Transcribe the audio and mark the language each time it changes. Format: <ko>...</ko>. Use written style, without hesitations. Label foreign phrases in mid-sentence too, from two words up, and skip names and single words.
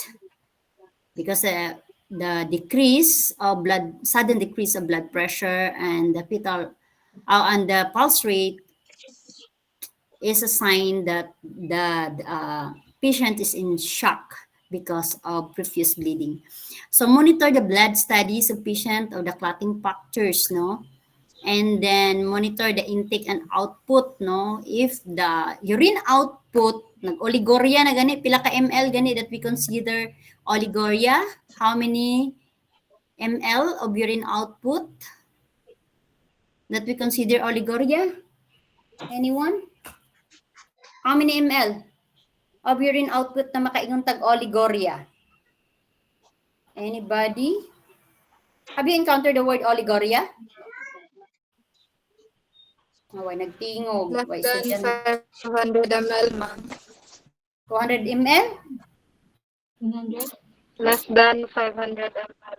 <en>Because the decrease of sudden decrease of blood pressure and the and the pulse rate is a sign that the patient is in shock because of profuse bleeding. So monitor the blood studies of patient of the clotting factors, no? And then monitor the intake and output, no? If the urine output</en> <ceb>nag-oliguria na gani, pila ka ml gani</ceb> <en>that we consider oliguria, how many ml of urine output that we consider oliguria? Anyone? How many ml of urine output</en> <ceb>na makaingon tag oliguria?</ceb> <en>Anybody? Have you encountered the word oliguria? Why nagtingog? Less Why than 500 ml, ma'am. 200 ml? 100? Less than 500 ml.</en>